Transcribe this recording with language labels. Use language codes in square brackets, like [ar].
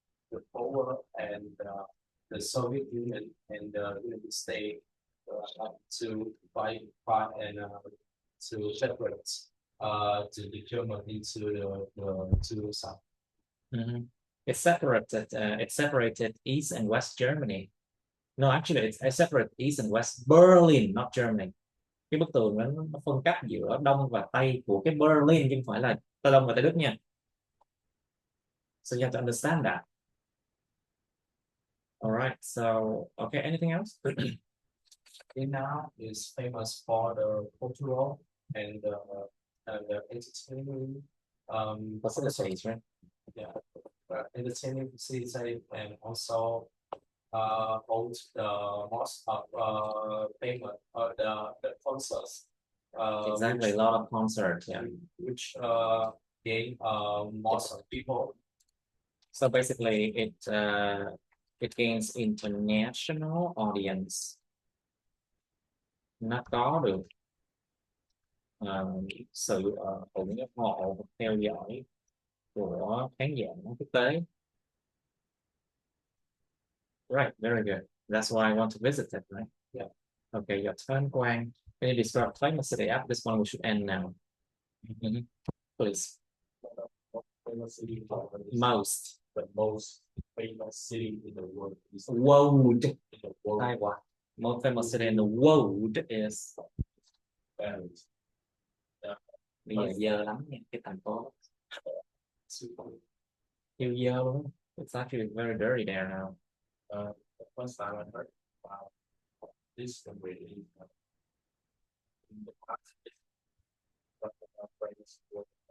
[en] The Cold War and the Soviet Union and the United States to fight and to separate the Germany to the south. It separated East and West Germany. No, actually, it's separate East and West Berlin, not Germany. [vi] Cái bức tường nó phân cách giữa Đông và Tây của cái Berlin, chứ không phải là Tây Đông và Tây Đức nha. [en] So you have to understand that. All right. So, okay. Anything else? Vietnam is famous for the cultural and the entertainment Facilities, right? Yeah, entertainment facilities and also hold the most of famous the concerts. Exactly, a lot of concerts. Yeah. Which gain most of people. So basically, it gains international audience. [vi] Nó có được sự ủng hộ theo dõi của khán giả quốc tế. [en] Right, very good. That's why I want to visit it, right? Yeah. Okay, your turn, Quang. Can you describe famous city? After this one, we should end now. Please. Famous city Most. the most famous city in the world is World. in the world. [vi] Hay quá. [en] Most famous city in the world is Paris. [vi] bây giờ dơ lắm nha, cái thành phố yêu dơ luôn. [en] It's actually very dirty there now. The first time I heard about this really in the past, but friends were